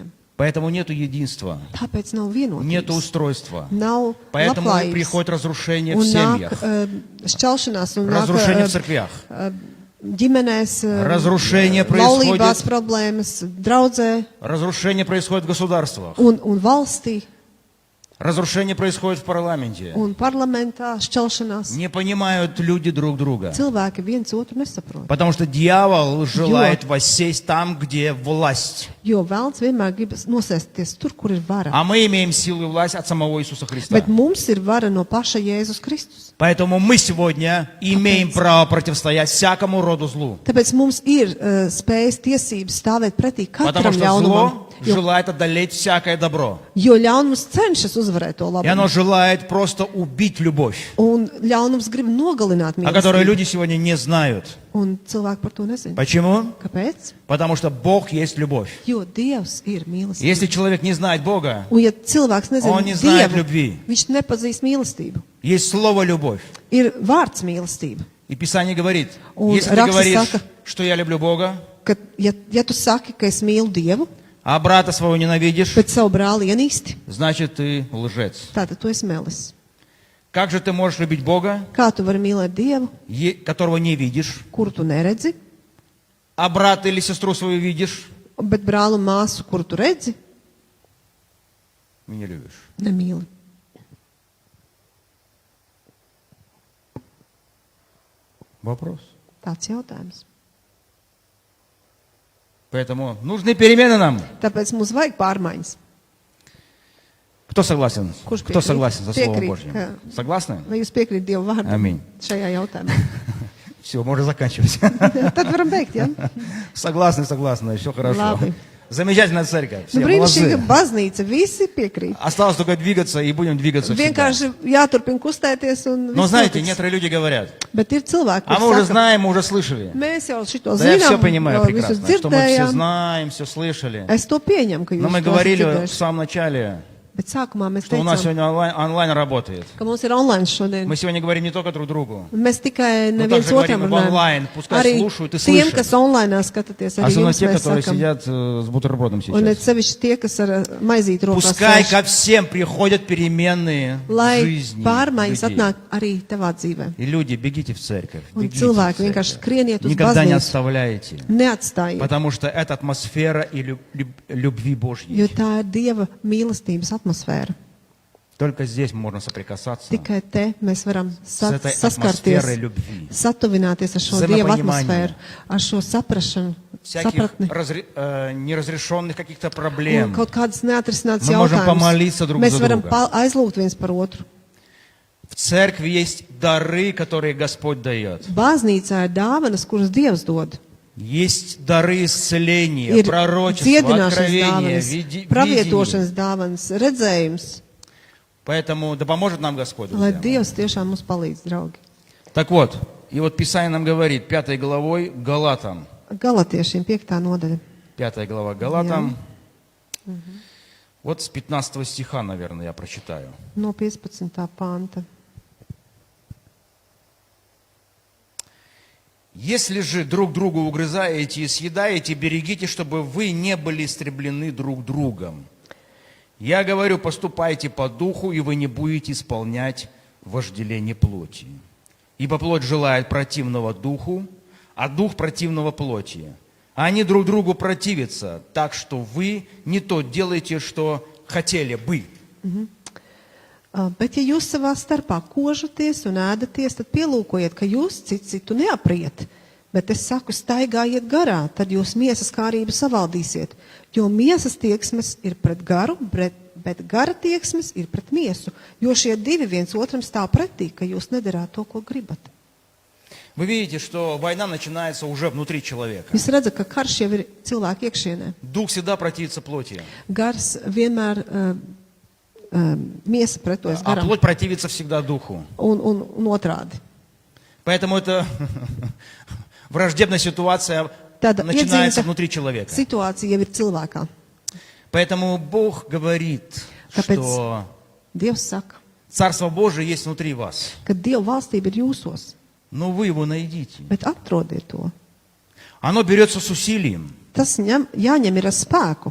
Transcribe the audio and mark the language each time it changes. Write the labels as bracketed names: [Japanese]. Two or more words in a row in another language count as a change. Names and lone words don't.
[Russian] Поэтому нету единства, [Latvian] Tāpēc nav [Russian] нету [Latvian] vienotības, [Russian] устройства. [Latvian] nav [Russian] Поэтому [Latvian] labklājības, [Russian] приходит разрушение в [Latvian] un nāk [Russian] семьях, [Latvian] šķelšanās, un nāk [Russian] разрушение в церквях, [Latvian] ģimenēs, [Russian] разрушение [Latvian] laulībās [Russian] происходит, [Latvian] problēmas, draudzē [Russian] разрушение происходит в государствах, [Latvian] un valstī. [Russian] разрушение происходит в парламенте. [Latvian] Un parlamentā šķelšanās. [Russian] Не понимают люди друг друга. [Latvian] Cilvēki viens otru nesaprot. [Russian] Потому что дьявол желает воссесть там, где власть. [Latvian] Jo vēlns vienmēr grib nosēsties tur, kur ir vara. [Russian] А мы имеем силу и власть от самого Иисуса Христа. [Latvian] Bet mums ir vara no paša Jēzus Kristus. [Russian] Поэтому мы сегодня имеем право противостоять всякому роду злу. [Latvian] Tāpēc mums ir spējas tiesības stāvēt pretī [Russian] Потому [Latvian] katram [Russian] что [Latvian] ļaunumam. [Russian] зло желает одолеть всякое добро. [Latvian] Jo ļaunums cenšas uzvarēt to [Russian] И оно [Latvian] labumu. [Russian] желает просто убить любовь, [Latvian] Un ļaunums grib nogalināt [Russian] о которой [Latvian] mīlestību. [Russian] люди сегодня не знают. [Latvian] Un cilvēki par to nezina. [Russian] Почему? [Latvian] Kāpēc? [Russian] Потому что Бог есть любовь. [Latvian] Jo Dievs ir mīlestība. [Russian] Если человек не знает Бога, [Latvian] Un ja cilvēks nezina [Russian] Он не знает [Latvian] Dievu, [Russian] любви. [Latvian] viņš nepazīst mīlestību. [Russian] есть слово «любовь». [Latvian] Ir vārds mīlestība. [Russian] И Писание говорит, [Latvian] Un [Russian] если ты [Latvian] raksts [Russian] говоришь, [Latvian] saka- [Russian] что я люблю Бога, [Latvian] Ka, ja tu saki, ka es mīlu Dievu, [Russian] а брата своего ненавидишь, [Latvian] bet savu brāli ienīsti, [Russian] значит ты лжец. [Latvian] tātad tu esi melis. [Russian] Как же ты можешь любить Бога, [Latvian] Kā tu vari mīlēt Dievu, [Russian] которого не видишь, [Latvian] kuru tu neredzi, [Russian] а брата или сестру свою видишь [Latvian] bet brāli un māsu, kuru tu redzi, [Russian] и не любишь? [Latvian] nemīli? [Russian] Вопрос. [Latvian] Tāds jautājums. [Russian] Поэтому нужны перемены нам. [Latvian] Tāpēc mums vajag pārmaiņas. [Russian] Кто согласен? [Latvian] Kurš [Russian] Кто [Latvian] piekrīt? [Russian] согласен со Словом [Latvian] Piekrīt, [Russian] Божьим? [Latvian] ka- [Russian] Согласны? [Latvian] Vai jūs piekrīt Dievu vārdam [Russian] Аминь. [Latvian] šajā jautājumā? [Russian] Все, можно заканчивать. [Latvian] Tad varam beigt, ja? [Russian] Согласны, все хорошо. Ладно. Замечательная церковь. Все [Latvian] Nu, brīnišķīga [Russian] молодцы. [Latvian] baznīca, visi piekrīt. [Russian] Осталось только двигаться и будем двигаться всегда. [Latvian] Vienkārši jāturpina kustēties un [Russian] Но [Latvian] viss [Russian] знаете, [Latvian] notiks. [Russian] некоторые люди говорят, [Latvian] Bet ir cilvēki, [Russian] а [Latvian] kas [Russian] мы уже [Latvian] saka, [Russian] знаем, мы уже слышали. [Latvian] mēs jau šito [Russian] Да я все [Latvian] zinām, [Russian] понимаю [Latvian] jau visu [Russian] прекрасно, что мы все [Latvian] dzirdējām. [Russian] знаем, все слышали. [Latvian] Es to pieņemu, ka [Russian] Но [Latvian] jūs [Russian] мы [Latvian] to esat [Russian] говорили в [Latvian] dzirdējuši. [Russian] самом начале, [Latvian] Bet sākumā mēs [Russian] что у нас [Latvian] teicām, [Russian] сегодня онлайн работает. [Latvian] ka mums ir online šodien. [Russian] Мы сегодня говорим не только друг другу. [Latvian] Mēs tikai [Russian] Мы [Latvian] neviens [Russian] также говорим [Latvian] otram [Russian] об онлайн. [Latvian] runājam. [Russian] Пускай [Latvian] Arī [Russian] слушают и [Latvian] tiem, [Russian] слышат. [Latvian] kas online skatāties, arī [Russian] Особенно [Latvian] jums [Russian] те, [Latvian] mēs [Russian] которые [Latvian] sakam. [Russian] сидят с бутербродом [Latvian] Un it [Russian] сейчас. [Latvian] sevišķi tie, kas ar maizīti rokās [Russian] Пускай [Latvian] sēž, [Russian] ко всем приходят переменные в [Latvian] lai [Russian] жизни [Latvian] pārmaiņas [Russian] людей. [Latvian] atnāk arī tavā dzīvē. [Russian] И люди, бегите в церковь. [Latvian] Un [Russian] Бегите [Latvian] cilvēki [Russian] в [Latvian] vienkārši [Russian] церковь. [Latvian] skrieniet uz [Russian] Никогда не [Latvian] baznīcu. [Russian] оставляйте. [Latvian] Neatstājiet, [Russian] Потому что это атмосфера и любви [Latvian] jo [Russian] Божьей. [Latvian] tā ir Dieva mīlestības atmosfēra. [Russian] Только здесь можно соприкасаться [Latvian] Tikai te mēs varam [Russian] с этой [Latvian] saskarties, [Russian] атмосферой любви. [Latvian] satuvināties ar šo Dieva atmosfēru, ar šo saprašanu, [Russian] Всяких [Latvian] sapratni. [Russian] неразрешенных каких-то [Latvian] Un [Russian] проблем. [Latvian] kaut kādas neatrisinātas [Russian] Мы можем [Latvian] jautājumas. [Russian] помолиться друг [Latvian] Mēs [Russian] за [Latvian] varam [Russian] друга. [Latvian] aizlūgt viens par otru. [Russian] В церкви есть дары, которые Господь дает. [Latvian] Baznīcā ir dāvanas, kuras Dievs dod. [Russian] Есть дары исцеления, [Latvian] Ir [Russian] пророчества, [Latvian] dziedināšanas [Russian] откровения, [Latvian] dāvanas, [Russian] видения. [Latvian] pravietošanas dāvanas, redzējums. [Russian] Поэтому да поможет нам Господь. [Latvian] Lai [Russian] друзья мои. [Latvian] Dievs tiešām mums palīdz, draugi. [Russian] Так вот, и вот Писание нам говорит, 5 главой Галатам, [Latvian] Galatiešiem 5. nodaļa. [Russian] 5 глава Галатам, вот с 15 стиха, наверное, я прочитаю. [Latvian] No 15. panta. [Russian] Если же друг другу угрызаете и съедаете, берегите, чтобы вы не были истреблены друг другом. Я говорю, поступайте по духу, и вы не будете исполнять вожделение плоти. Ибо плоть желает противного духу, а дух противного плоти. А они друг другу противятся, так что вы не то делаете, что хотели бы. [Latvian] Bet, ja jūs savā starpā kožaties un ēdaties, tad pielūkojiet, ka jūs citu neapriet. Bet es saku, staigājiet garā, tad jūs miesas kārību savaldīsiet. Jo miesas tieksmes ir pret garu, bet gara tieksmes ir pret miesu. Jo šie divi viens otram stāv pretī, ka jūs nedarāt to, ko gribat. [Russian] Вы видите, что война начинается уже внутри человека. [Latvian] Jūs redzat, ka karš jau ir cilvēku iekšienē. [Russian] Дух всегда противится плоти, [Latvian] Gars vienmēr miesa pretojas [Russian] а [Latvian] garam [Russian] плоть противится всегда духу. [Latvian] un otrādi. [Russian] Поэтому это враждебная ситуация [Latvian] Tāda [Russian] начинается [Latvian] iedzīvota [Russian] внутри человека. [Latvian] situācija jau ir cilvēkā. [Russian] Поэтому Бог говорит, [Latvian] Tāpēc [Russian] что [Latvian] Dievs saka, [Russian] Царство Божие есть внутри вас. [Latvian] ka Dieva valstība ir jūsos, [Russian] Но вы его найдите. [Latvian] bet atrodiet to. [Russian] Оно берется с усилием. [Latvian] Tas jāņem ir ar spēku.